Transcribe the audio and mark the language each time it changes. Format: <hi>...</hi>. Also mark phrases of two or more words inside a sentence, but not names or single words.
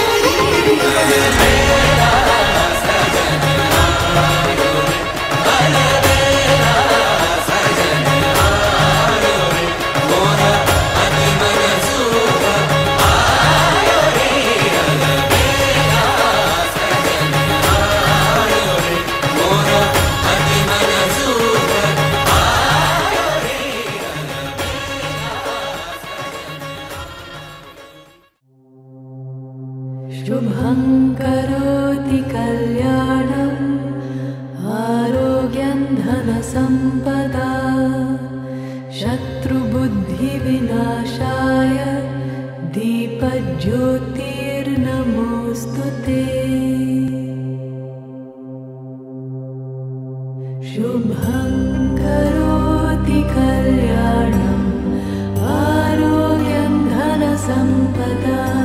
<hi>अलबेला सजन आयो रे अलबेला सजन आयो रे मोरा अति मन सुख आयो रे अलबेला सजन आयो रे मोरा अति मन सुख आयो रे</hi> <sa>शुभं करोति कल्याणम् आरोग्यं धनसम्पदा शत्रुबुद्धिविनाशाय दीपज्योतिर्नमोऽस्तु ते शुभं करोति कल्याणम् आरोग्यं धनसम्पदा</sa>